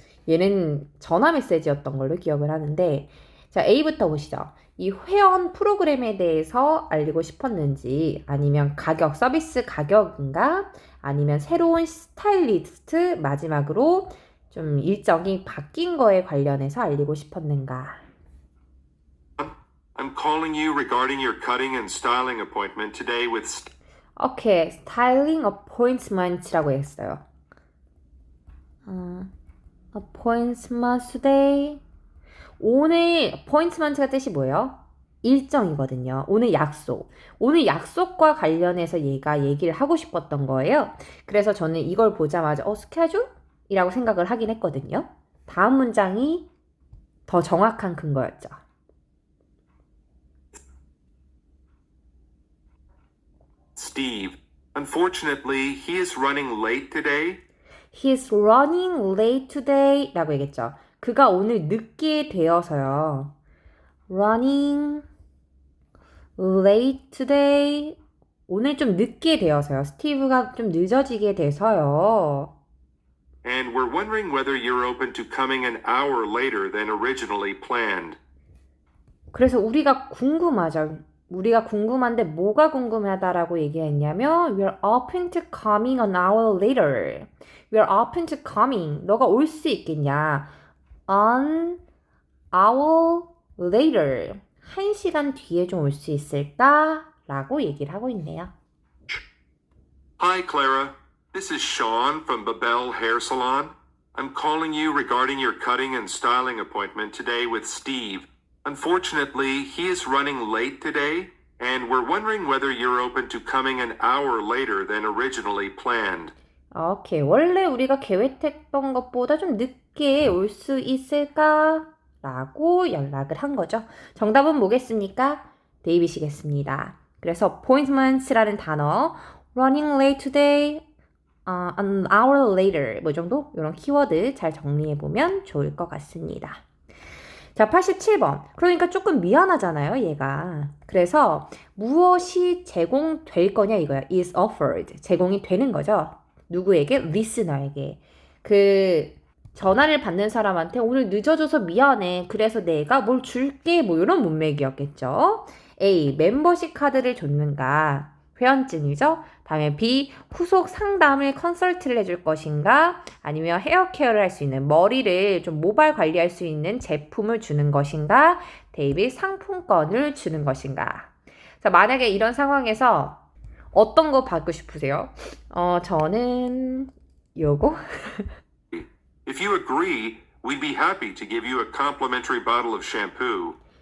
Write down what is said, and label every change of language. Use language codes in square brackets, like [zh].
[ko] 얘는 전화 메시지였던 걸로 기억을 하는데 자, A부터 보시죠. 이 회원 프로그램에 대해서 알리고 싶었는지 아니면 가격, 서비스 가격인가 아니면 새로운 스타일리스트 마지막으로 좀 일정이 바뀐 거에 관련해서 알리고 싶었는가. [en] I'm calling you regarding your cutting and styling appointment today with [ko] 오케이, 스타일링 어포인트먼트라고 했어요. [en] appointment today. [ko] 오늘 appointment가 뜻이 뭐예요? 일정이거든요. 오늘 약속. 오늘 약속과 관련해서 얘가 얘기를 하고 싶었던 거예요. 그래서 저는 이걸 보자마자 스케줄? 이라고 생각을 하긴 했거든요. 다음 문장이 더 정확한 근거였죠. [en] Steve. Unfortunately, he is running late today. He's running late today [ko] 라고 얘기했죠. 그가 오늘 늦게 되어서요. [en] Running late today. [ko] 오늘 좀 늦게 되어서요. 스티브가 좀 늦어지게 돼서요. [en] And we're wondering whether you're open to coming an hour later than originally planned. [ko] 그래서 우리가 궁금하죠. 우리가 궁금한데 뭐가 궁금하다라고 얘기했냐면 [en] We're open to coming an hour later. We're open to coming. [ko] 너가 올 수 있겠냐? [en] An hour later. [ko] 1시간 뒤에 좀 올 수 있을까? 라고 얘기를 하고 있네요. [en] Hi, Clara. This is Sean from Babel Hair Salon. I'm calling you regarding your cutting and styling appointment today with Steve. Unfortunately, he is running late today, and we're wondering whether you're open to coming an hour later than originally planned. [ko] 오케이. 원래 우리가 계획했던 것보다 좀 늦게 올 수 있을까? 라고 연락을 한 거죠. 정답은 뭐겠습니까? 데이빗이겠습니다. 그래서 appointments라는 단어, [en] running late today, an hour later [ko] 뭐 정도? 이런 키워드 잘 정리해보면 좋을 것 같습니다. 자, 87번. 그러니까 조금 미안하잖아요, 얘가. 그래서 무엇이 제공될 거냐 이거야. [en] is offered. [ko] 제공이 되는 거죠. 누구에게? listener에게. 전화를 받는 사람한테 오늘 늦어져서 미안해. 그래서 내가 뭘 줄게. 뭐 이런 문맥이었겠죠. A. 멤버십 카드를 줬는가. 회원증이죠. 다음에 B. 후속 상담을 컨설트를 해줄 것인가. 아니면 헤어케어를 할 수 있는 머리를 좀 모발 관리할 수 있는 제품을 주는 것인가. 데이빗 상품권을 주는 것인가. 자, 만약에 이런 상황에서 어떤 거 받고 싶으세요? 저는 요거? [en] If you agree, we'd be happy to give you a complimentary bottle of shampoo.